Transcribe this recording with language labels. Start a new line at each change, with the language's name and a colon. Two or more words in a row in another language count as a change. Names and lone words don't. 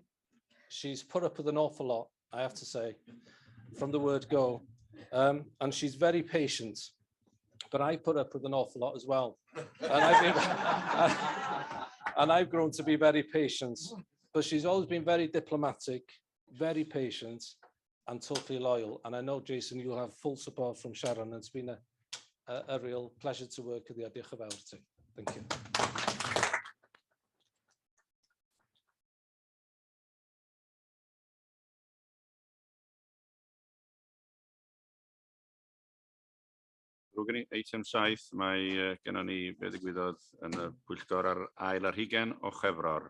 English: She's put up with an awful lot, I have to say, from the word go, and she's very patient, but I put up with an awful lot as well, and I've grown to be very patient, but she's always been very diplomatic, very patient, and totally loyal. And I know, Jason, you'll have full support from Sharon. It's been a real pleasure to work with you.
Welsh: Diolch yn fawr ti.
English: Thank you.
Welsh: Rwy'n eitem 7, mae gennym ni be ddigwyddodd yn y pwyllgor ar ail ar hugen o Chefror.